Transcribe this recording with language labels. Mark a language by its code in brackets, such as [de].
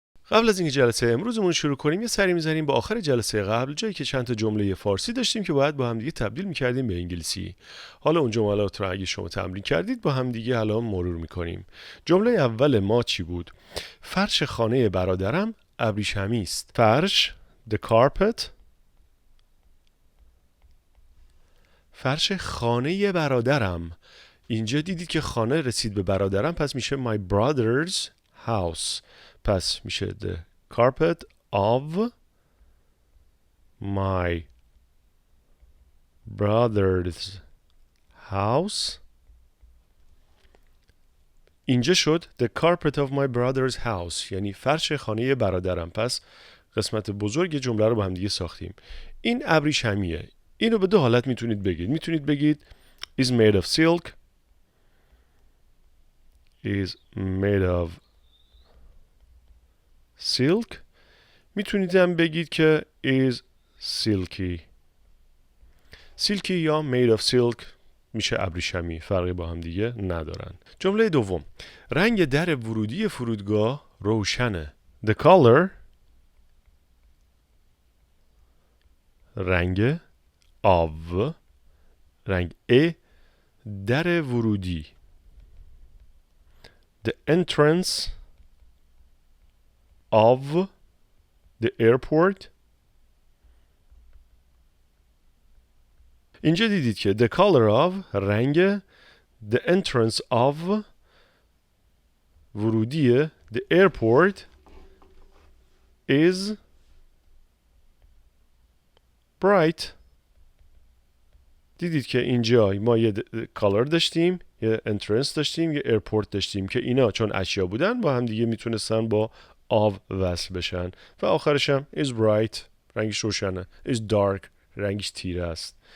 [fa] قبل از اینکه جلسه امروزمون شروع کنیم یه سری می‌زنیم با آخر جلسه قبل، جایی که چند تا جمله فارسی داشتیم که باید با هم دیگه تبدیل می‌کردیم به انگلیسی. حالا اون جملات رو اگه شما تمرین کردید با هم دیگه الان مرور می‌کنیم. جمله اول ما چی بود؟ فرش خانه برادرم ابریشمی است. [en] فرش the carpet. [fa] فرش خانه برادرم. اینجا دیدید که خانه رسید به برادرم، پس میشه [en] my brother's house. [fa] پس میشه [en] the carpet of my brother's house. [fa] اینجا شد [en] the carpet of my brother's house، [fa] یعنی فرش خانه برادرم. پس قسمت بزرگ جمله رو با هم دیگه ساختیم. این ابریشمیه. اینو به دو حالت میتونید بگید. میتونید بگید [en] is made of silk، is made of silk. [fa] میتونید هم بگید که [en] is silky. [fa] silky یا [en] made of silk [fa] میشه ابریشمی، فرقی با هم دیگه ندارن. جمله دوم، رنگ در ورودی فرودگاه روشنه. [en] The color، [fa] رنگ of، رنگ در ورودی. [en] The entrance of the airport. [fa] اینجا دیدید که [en] the color of رنگ، the entrance of ورودی the airport is bright. [fa] دیدید که اینجا ما یه color داشتیم، یه entrance داشتیم، یه airport داشتیم که اینا چون اشیا بودن با هم دیگه میتونستن با of وصل بشن و آخرش هم [en] is bright، [fa] رنگش روشنه، [en] is dark، [fa] رنگش تیره است.